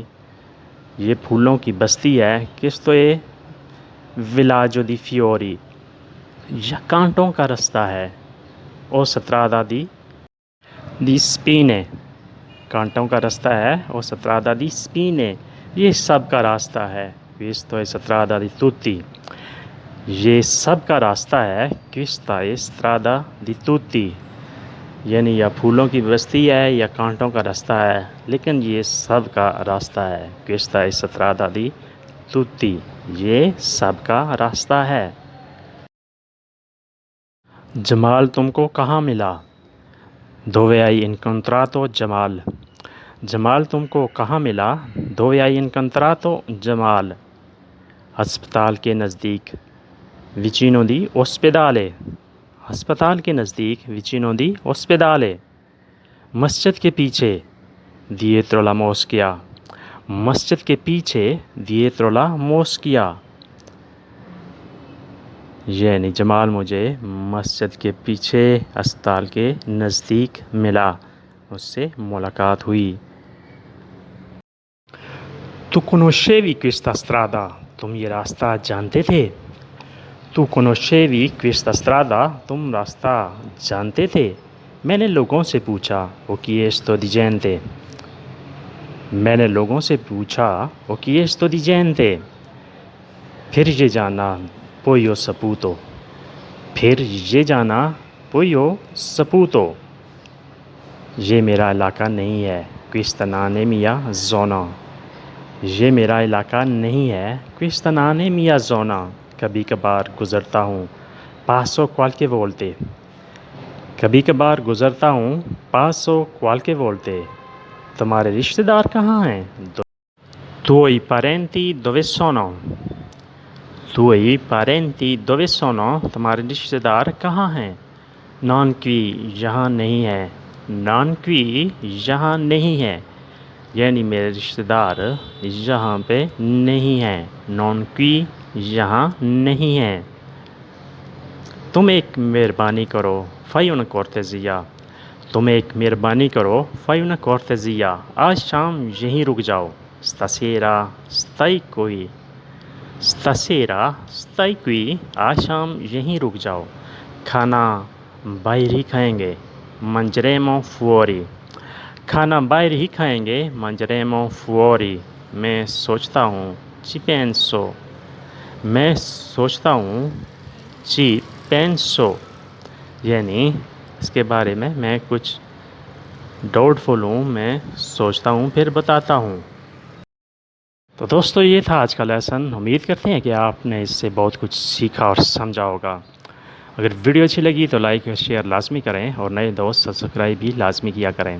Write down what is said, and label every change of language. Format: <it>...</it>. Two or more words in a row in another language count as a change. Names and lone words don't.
<hi>ये फूलों की बस्ती है,</hi> <it>questo è villaggio di fiori।</it> <hi>यह कांटों का रास्ता है, ओ</hi> <it>strada di spine।</it> <hi>कांटों का रास्ता है, ओ</hi> <it>strada di spine।</it> <hi>ये सब का रास्ता है,</hi> <it>questo è strada di tutti।</it> <hi>ये सब का रास्ता है,</hi> <it>questa è strada di tutti।</it> <hi>यानी यह फूलों की बस्ती है या कांटों का रास्ता है, लेकिन ये सब का रास्ता है,</hi> <it>questa è strada di tutti।</it> <hi>ये सब का रास्ता है। जमाल तुमको कहाँ मिला?</hi> <it>dove hai incontrato जमाल।</it> <hi>जमाल तुमको कहाँ मिला?</hi> <it>dove hai incontrato जमाल।</it> <hi>अस्पताल के नज़दीक,</hi> <it>vicino di ospedale।</it> <hi>अस्पताल के नज़दीक,</hi> <it>vicino di ospedale।</it> <hi>मस्जिद के पीछे,</hi> <it>dietro la moschea।</it> <hi>मस्जिद के पीछे,</hi> <it>dietro la moschea।</it> <hi>यानी जमाल मुझे मस्जिद के पीछे अस्पताल के नज़दीक मिला, उससे मुलाकात हुई।</hi> <it>तू conoscevi questa strada।</it> <hi>तुम ये रास्ता जानते थे? तू</hi> <it>conoscevi questa strada।</it> <hi>तुम रास्ता जानते थे? मैंने लोगों से पूछा,</hi> <it>ho chiesto di gente।</it> <hi>मैंने लोगों से पूछा,</hi> <it>ho chiesto di gente।</it> <hi>फिर ये जाना,</hi> <it>poi ho saputo।</it> <hi>फिर ये जाना,</hi> <it>poi ho saputo।</it> <hi>ये मेरा इलाका नहीं है,</hi> <it>questa non è mia zona।</it> <hi>ये मेरा इलाका नहीं है,</hi> <it>questa non è mia zona।</it> <hi>कभी कभार गुज़रता हूँ,</hi> <it>passo qualche volte।</it> <hi>कभी कभार गुज़रता हूँ,</hi> <it>passo qualche volte।</it> <hi>तुम्हारे रिश्तेदार कहाँ हैं?</hi> <it>tuoi parenti dove sono। tuoi parenti dove sono।</it> <hi>तुम्हारे रिश्तेदार कहाँ हैं?</hi> <it>non qui,</it> <hi>यहाँ नहीं है।</hi> <it>non qui,</it> <hi>यहाँ नहीं है। यानी मेरे रिश्तेदार यहाँ पे नहीं हैं,</hi> <it>non qui,</it> <hi>यहाँ नहीं है। तुम एक मेहरबानी करो,</hi> <it>fai una cortesia।</it> <hi>तुम एक मेहरबानी करो,</hi> <it>fai una cortesia।</it> <hi>आज शाम यहीं रुक जाओ,</hi> <it>stasera stai qui। stasera stai qui,</it> <hi>आज शाम यहीं रुक जाओ। खाना बाहर ही खाएंगे,</hi> <it>mangeremo fuori।</it> <hi>खाना बाहर ही खाएंगे,</hi> <it>mangeremo fuori।</it> <hi>मैं सोचता हूँ,</hi> <it>ci penso।</it> <hi>मैं सोचता हूँ,</hi> <it>ci penso।</it> <hi>यानी इसके बारे में मैं कुछ डाउटफुल हूँ, मैं सोचता हूँ फिर बताता हूँ। तो दोस्तों ये था आज का लेसन। उम्मीद करते हैं कि आपने इससे बहुत कुछ सीखा और समझा होगा। अगर वीडियो अच्छी लगी तो लाइक और शेयर लाजमी करें और नए दोस्त सब्सक्राइब भी लाजमी किया करें।</hi>